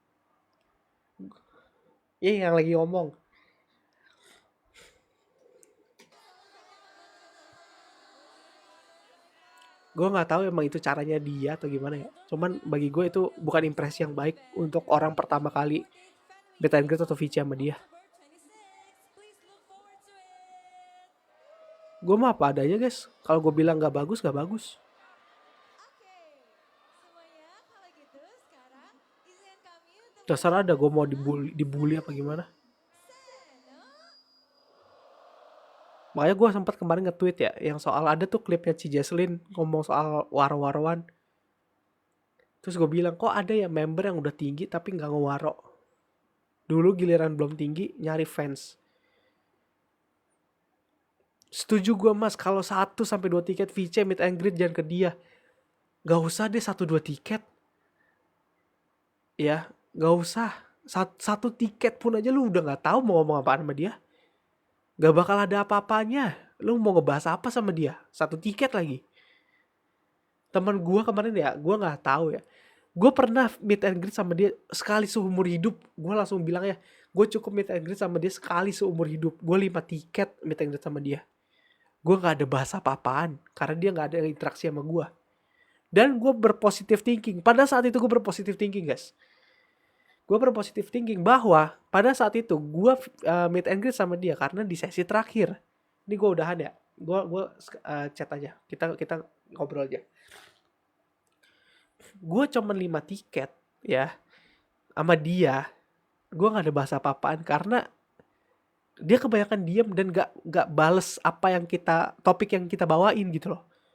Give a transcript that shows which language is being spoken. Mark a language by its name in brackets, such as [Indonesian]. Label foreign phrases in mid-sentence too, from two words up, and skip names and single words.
[Indonesian] Yang lagi ngomong. Gue nggak tahu emang itu caranya dia atau gimana ya. Cuman bagi gue itu bukan impresi yang baik untuk orang pertama kali [English] meet and greet [Indonesian] atau VC sama dia. Gue mah apa adanya guys. Kalau gue bilang nggak bagus, nggak bagus. Terserah ada gue mau dibully apa gimana. Makanya gue sempat kemarin nge-tweet ya, yang soal ada tuh klipnya Ci Jesslyn ngomong soal waro-waroan. Terus gue bilang, kok ada ya member yang udah tinggi tapi nggak ngewaro. Dulu giliran belum tinggi, nyari fans. Setuju gue mas, kalau 1 sampai 2 tiket VC [English] meet and greet [Indonesian] jangan ke dia. Gak usah deh 1-2 tiket. Ya, gak usah. Satu tiket pun aja lu udah gak tahu mau ngomong apaan sama dia. Gak bakal ada apa-apanya. Lu mau ngebahas apa sama dia? 1 tiket lagi. Temen gue kemarin ya, gue gak tahu ya. Gue pernah [English] meet and greet [Indonesian] sama dia sekali seumur hidup. Gue langsung bilang ya, gue cukup [English] meet and greet [Indonesian] sama dia sekali seumur hidup. Gue 5 tiket [English] meet and greet [Indonesian] sama dia. Gue gak ada bahasa apa-apaan. Karena dia gak ada interaksi sama gue. Dan gue berpositif thinking. Pada saat itu gue berpositif thinking guys. Gue berpositif thinking bahwa pada saat itu gue [English] meet and greet [Indonesian] sama dia karena di sesi terakhir. Ini gue udahan ya. Gue chat aja. Kita ngobrol aja. Gue cuma 5 tiket ya sama dia. Gue nggak ada bahasa apa-apaan karena dia kebanyakan diem dan gak bales apa yang topik yang kita bawain gitu loh.